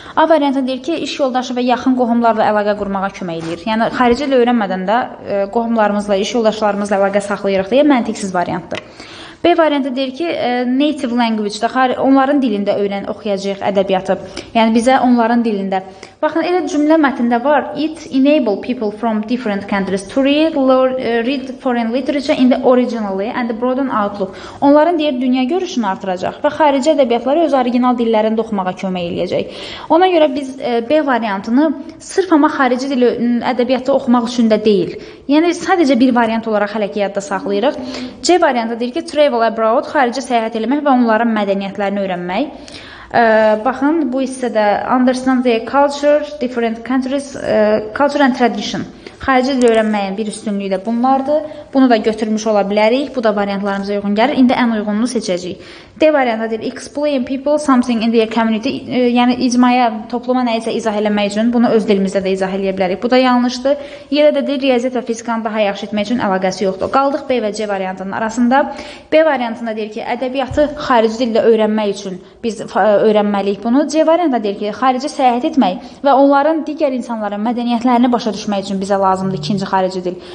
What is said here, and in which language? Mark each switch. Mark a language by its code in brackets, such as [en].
[az] A variantı deyir ki, iş yoldaşı və yaxın qohumlarla əlaqə qurmağa kömək eləyir. Yəni, xarici dil öyrənmədən də qohumlarımızla, iş yoldaşlarımızla əlaqə saxlayırıq deyə məntiqsiz variantdır. B variantı deyir ki, native language-də, onların dilində oxuyacaq ədəbiyyatı. Yəni, bizə onların dilində. Baxın, elə cümlə mətndə var. [en] It enable people from different countries to read foreign literature in the originally and broaden outlook. [az] Onların deyir, dünya görüşünü artıracaq və xarici ədəbiyyatları öz orijinal dillərində oxumağa kömək eləyəcək. Ona görə biz B variantını sırf amma xarici dil ədəbiyyatı oxumaq üçün də deyil. Yəni, sadəcə bir variant olaraq hələ ki, yadda saxlayırıq. C variantı deyir ki, [en] travel abroad, [az] xarici səyahət eləmək və onların mədəniyyətlərini öyrənmək. Baxın, bu hissədə [en] understand the culture, different countries, culture and tradition. [az] Xarici dil öyrənməyin bir üstünlüyü də bunlardır. Bunu da götürmüş ola bilərik. Bu da variantlarımıza uyğun gəlir. İndi ən uyğununu seçəcəyik. D variantı deyir, [en] explain people something in their community. [az] Yəni, icmaya, topluma nəyisə izah eləmək üçün bunu öz dilimizdə də izah eləyə bilərik. Bu da yanlışdır. Yenə də deyir, riyaziyyat və fizikanı daha yaxşı etmək üçün əlaqəsi yoxdur. Qaldıq B və C variantının arasında. B variantında deyir ki, ədəbiyyatı xarici dildə öyrənmək üçün biz öyrənməliyik bunu. C variantında deyir ki, xarici səyahət etmək və onların digər insanların mədəniyyətlərini başa düşmək üçün bizə lazımdır ikinci xarici dil.